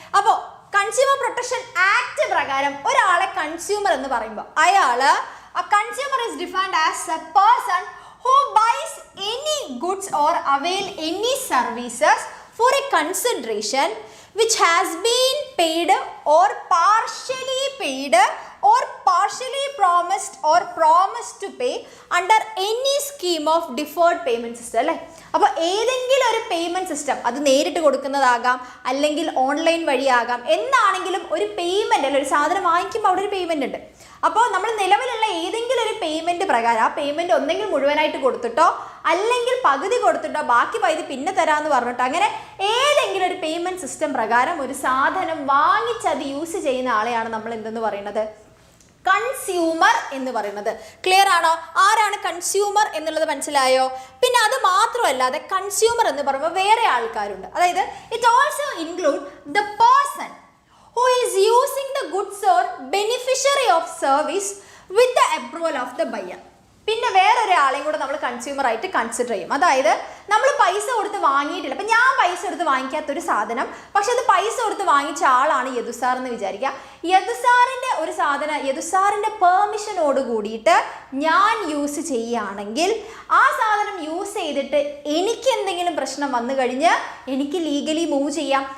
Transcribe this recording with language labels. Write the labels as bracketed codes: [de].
[ml] അപ്പോൾ consumer protection act പ്രകാരം ഒരാളെ കൺസ്യൂമർ എന്ന് പറയുമ്പോൾ [en] a consumer is defined as a person who buys any goods or avail any services for a consideration which has been paid or partially paid or partially promised to pay under any scheme of deferred payment system അല്ലേ? [ml] അപ്പോൾ ഏതെങ്കിലും ഒരു payment system, അത് നേരിട്ട് കൊടുക്കുന്നതാകാം അല്ലെങ്കിൽ online വഴിയാകാം, എന്നാണെങ്കിലും ഒരു payment അല്ല, ഒരു സാധനം വാങ്ങിക്കുമ്പോൾ അവിടെ ഒരു പേയ്മെൻറ്റ് ഉണ്ട്. അപ്പോൾ നമ്മൾ നിലവിലുള്ള ഏതെങ്കിലും ഒരു പേയ്മെൻറ്റ് പ്രകാരം ആ പേയ്മെൻറ്റ് ഒന്നെങ്കിൽ മുഴുവനായിട്ട് കൊടുത്തിട്ടോ അല്ലെങ്കിൽ പകുതി കൊടുത്തിട്ടോ ബാക്കി പകുതി പിന്നെ തരാമെന്ന് പറഞ്ഞിട്ടോ അങ്ങനെ ഏതെങ്കിലും ഒരു പേയ്മെൻറ്റ് സിസ്റ്റം പ്രകാരം ഒരു സാധനം വാങ്ങിച്ച് അത് യൂസ് ചെയ്യുന്ന ആളെയാണ് നമ്മൾ എന്തെന്ന് പറയുന്നത്? കൺസ്യൂമർ എന്ന് പറയുന്നത്. ക്ലിയർ ആണോ? ആരാണ് കൺസ്യൂമർ എന്നുള്ളത് മനസ്സിലായോ? പിന്നെ അത് മാത്രമല്ലാതെ കൺസ്യൂമർ എന്ന് പറയുമ്പോൾ വേറെ ആൾക്കാരുണ്ട്. [en] അതായത് it also include the person who is using the goods or beneficiary of service with the approval of the buyer. [ml] പിന്നെ വേറൊരാളെയും കൂടെ നമ്മൾ കൺസ്യൂമർ ആയിട്ട് കൺസിഡർ ചെയ്യും. അതായത് നമ്മൾ പൈസ കൊടുത്ത് വാങ്ങിയിട്ടില്ല, അപ്പം ഞാൻ പൈസ കൊടുത്ത് വാങ്ങിക്കാത്തൊരു സാധനം, പക്ഷെ അത് പൈസ കൊടുത്ത് വാങ്ങിച്ച ആളാണ് യദുസാർ എന്ന് വിചാരിക്കുക. യദുസാറിൻ്റെ ഒരു സാധനം യദുസാറിൻ്റെ പെർമിഷനോട് കൂടിയിട്ട് ഞാൻ യൂസ് ചെയ്യുകയാണെങ്കിൽ ആ സാധനം യൂസ് ചെയ്തിട്ട് എനിക്ക് എന്തെങ്കിലും പ്രശ്നം വന്നു കഴിഞ്ഞ് എനിക്ക് ലീഗലി മൂവ് ചെയ്യാം.